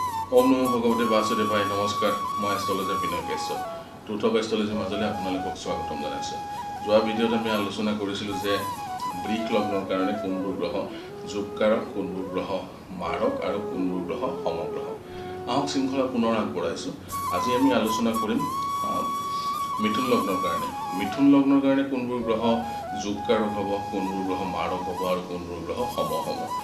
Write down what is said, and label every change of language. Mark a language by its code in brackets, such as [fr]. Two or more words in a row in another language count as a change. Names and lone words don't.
[sa] ओम नमो भगवते वासुदेवाय [hi] नमस्कार मैं एस्ट्रोलॉजर विनय केशव ट्रुथ ऑफ एस्ट्रोलॉजी [as] মাজলে আপোনালোকক স্বাগতম জনাইছো যোৱা ভিডিঅ'ত আমি আলোচনা কৰিছিলো যে বৃষ লগ্নৰ কাৰণে কোনবোৰ গ্ৰহ যোগকাৰক কোনবোৰ গ্ৰহ মাৰক আৰু কোনবোৰ গ্ৰহ সমগ্ৰহ আহক শৃংখলা পুনৰ আগবঢ়াইছো আজি আমি আলোচনা কৰিম মিথুন লগ্নৰ কাৰণে কোনবোৰ গ্ৰহ যোগকাৰক হ'ব কোনবোৰ গ্ৰহ মাৰক হ'ব আৰু কোনবোৰ গ্ৰহ সম হ'ব